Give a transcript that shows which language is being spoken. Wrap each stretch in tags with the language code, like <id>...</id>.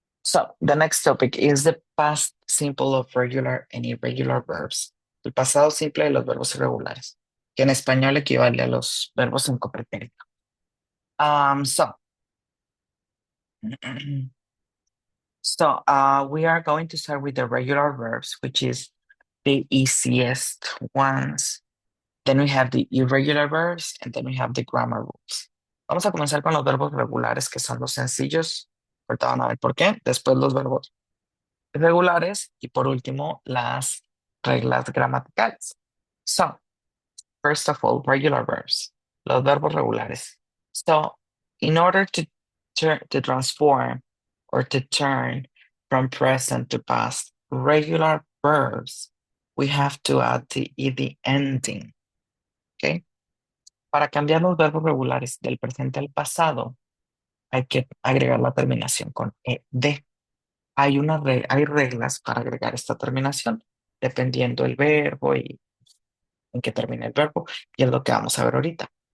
<en>So the next topic is the past simple of regular and irregular verbs.</en> <es>El pasado simple de los verbos irregulares, que en español equivale a los verbos en copretérito.</es> <en>So we are going to start with the regular verbs, which is the easiest ones. Then we have the irregular verbs, and then we have the grammar rules.</en> <es>Vamos a comenzar con los verbos regulares, que son los sencillos. Ahorita van a ver por qué. Después los verbos irregulares y por último las reglas gramaticales.</es> <en>So, first of all, regular verbs.</en> <es>Los verbos regulares.</es> <en>So, in order to transform or to turn from present to past regular verbs, we have to add the ed ending. ¿Ok?</en> <es>Para cambiar los verbos regulares del presente al pasado, hay que agregar la terminación con ed. Hay reglas para agregar esta terminación, dependiendo el verbo y en qué termina el verbo, y es lo que vamos a ver ahorita.</es>